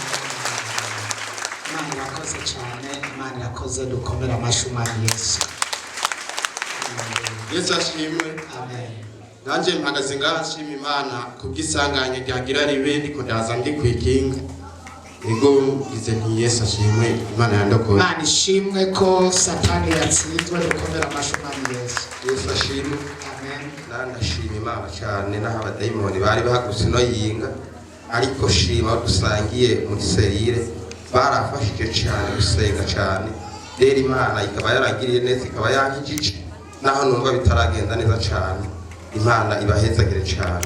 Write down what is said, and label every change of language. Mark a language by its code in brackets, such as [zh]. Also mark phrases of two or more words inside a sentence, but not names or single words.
[rn] Imana irakoze cyane Imana irakoze dukomera amashimana Yesu ashimwe amen. Nanje mpagaze ngashima Imana kubwisanganye ryagira ribe ndiko ndaza ndi kwikinga ego ize nti Yesu ashimwe Imana yandokoye Imana ishimwe ko satani yatsinzwe dukomera amashimana Yesu ashimwe amen. Ndashima Imana cyane naho abadayimoni bari bahaguse no yinga ariko shima dusangiye muri serire barafashije cyane gusenga cyane rero Imana ikaba yaragiriye neza ikaba yankijije naho numva bitaragenda neza cyane Imana ibahezagire cyane